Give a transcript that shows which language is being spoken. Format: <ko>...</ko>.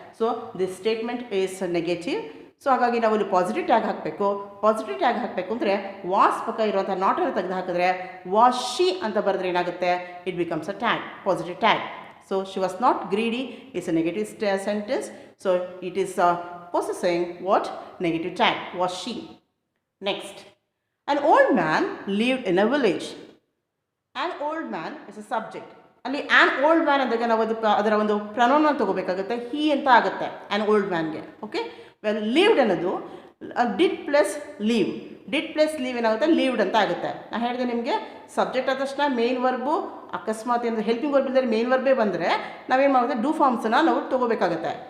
<en>So this statement is negative.</en> <kn>So ಹಾಗಾಗಿ ನಾವು ಇಲ್ಲಿ ಪಾಸಿಟಿವ್ ಟ್ಯಾಗ್ ಹಾಕಬೇಕು. ಪಾಸಿಟಿವ್ ಟ್ಯಾಗ್ ಹಾಕಬೇಕು ಅಂದರೆ ವಾಸ್ ಪಕ್ಕ ಇರುವಂಥ ನಾಟನ್ನು ತೆಗೆದು ಹಾಕಿದ್ರೆ ವಾಸ್ ಶಿ ಅಂತ ಬರೆದ್ರೆ ಏನಾಗುತ್ತೆ,</kn> <en>It becomes a tag, positive tag. So she was not greedy is a negative sentence. So it is possessing what, negative tag, was she. Next, an old man lived in a village. An old man is a subject.</en> <kn>ಅಲ್ಲಿ an old man ಅಂದಾಗ ನಾವು ಅದರ ಒಂದು pronoun ತಗೋಬೇಕಾಗುತ್ತೆ, ಹಿ ಅಂತ ಆಗುತ್ತೆ an old ಮ್ಯಾನ್ಗೆ. Okay, well lived ಅನ್ನೋದು did plus leave, did plus leave ಏನಾಗುತ್ತೆ, lived ಅಂತ ಆಗುತ್ತೆ. ನಾನು ಹೇಳಿದೆ ನಿಮಗೆ ಸಬ್ಜೆಕ್ಟ್ ಆದ ತಕ್ಷಣ ಮೇನ್ ವರ್ಬು ಅಕಸ್ಮಾತ್ ಏನಾದರೂ ಹೆಲ್ಪಿಂಗ್ ವರ್ಬ್ ಇದ್ದರೆ ಮೇನ್ ವರ್ಬೇ ಬಂದರೆ ನಾವೇನು ಮಾಡುತ್ತೆ, ಡೂ ಫಾರ್ಮ್ಸನ್ನು ನಾವು ತೊಗೋಬೇಕಾಗುತ್ತೆ.</kn>